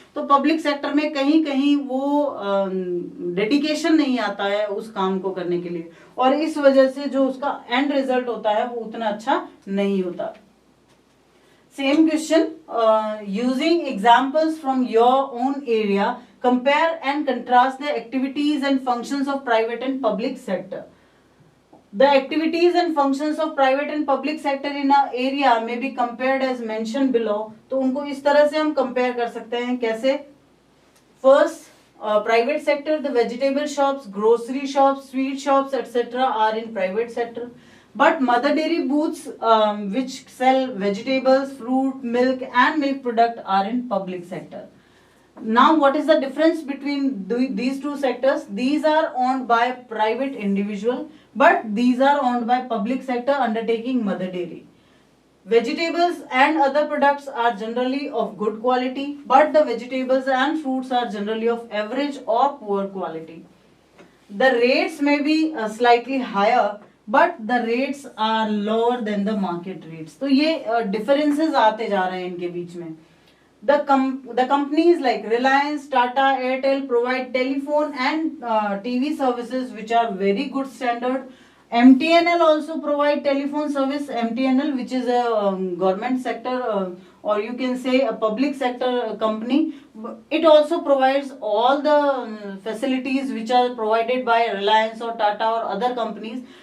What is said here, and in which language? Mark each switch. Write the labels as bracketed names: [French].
[Hindi] तो public sector में कहीं कहीं वो डेडिकेशन नहीं आता है उस काम को करने के लिए, और इस वजह से जो उसका एंड रिजल्ट होता है वो उतना अच्छा नहीं होता। [English] Same question, using examples from your own area, compare and contrast the activities and functions of private and public sector. The activities and functions of private and public sector in a area may be compared as mentioned below। [Hindi] तो उनको इस तरह से हम compare कर सकते हैं, कैसे? [English] First, Private sector, the vegetable shops, grocery shops, sweet shops, etc. are in private sector. But mother dairy booths which sell vegetables, fruit, milk and milk product are in public sector. Now, what is the difference between these two sectors? These are owned by private individual, but these are owned by public sector undertaking mother dairy. Vegetables and other products are generally of good quality, but the vegetables and fruits are generally of average or poor quality. The rates may be slightly higher, but the rates are lower than the market rates. [Hindi] तो ये differences आते जा रहे हैं इनके बीच में. [English] The companies like Reliance, Tata, Airtel provide telephone and TV services which are very good standard. MTNL also provide telephone service. MTNL, which is a government sector or you can say a public sector company, it also provides all the facilities which are provided by Reliance or Tata or other companies.